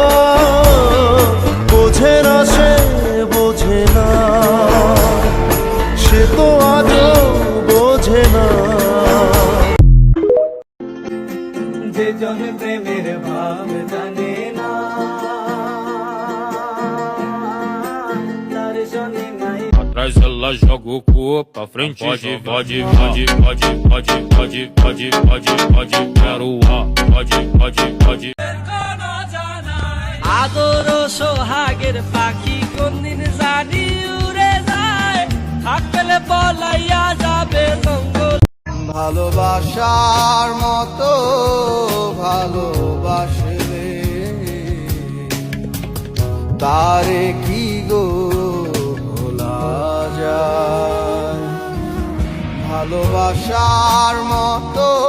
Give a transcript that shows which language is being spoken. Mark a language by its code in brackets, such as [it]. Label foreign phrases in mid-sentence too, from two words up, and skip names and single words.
[bn] বোঝে না সে, বোঝে না সে তো আজও বোঝে না। যে জন প্রেমের ভাব জানে না, তার সঙ্গে নাই [pt] Atrás ela joga o corpo, pra frente pode, pode, pode, pode, pode, pode, pode, pode, pode, quero pode, pode, pode. [bn] আদর সোহাগের পাখি কোনদিন জানি উড়ে যায়, থাকলে পলাইয়া যাবে জঙ্গল। ভালোবাসার মতো ভালোবাসলে তারে কি গো ভালোবাসার মতো।